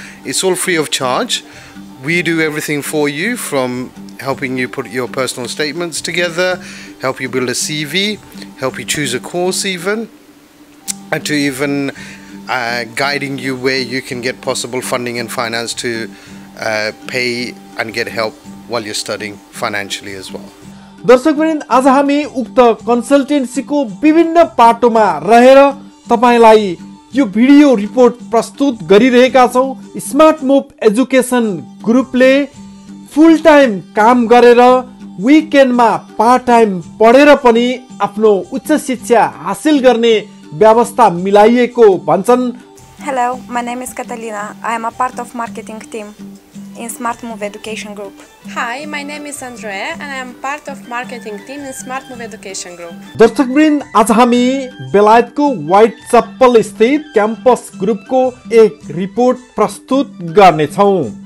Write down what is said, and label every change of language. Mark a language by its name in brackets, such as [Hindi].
[English] It's all free of charge. We do everything for you, from helping you put your personal statements together, help you build a CV, help you choose a course even, and to even guiding you where you can get possible funding and finance to pay and get help while you're studying financially as well. [Nepali] दर्शकवृन्द, आज हामी उक्त कन्सल्टेन्सीको विभिन्न पाटोमा रहेर तपाईलाई यो video report प्रस्तुत गरिरहेका छौं। स्मार्ट मुभ एजुकेसन ग्रुपले फुल टाइम काम गरेर विकेन्डमा पार्ट टाइम पढेर पनि आफ्नो उच्च शिक्षा हासिल गर्ने व्यवस्था मिलाइएको भन्छन्। [English] Hello, my name is Catalina. I am a part of marketing team. in Smart Move Education Group. Hi, my name is Andrea and I am part of marketing team in Smart Move Education Group. [Nepali] दर्शकवृन्द, आज हामी बेलायतको white चप्पल स्थित campus ग्रुपको एक report प्रस्तुत गर्नेछौँ।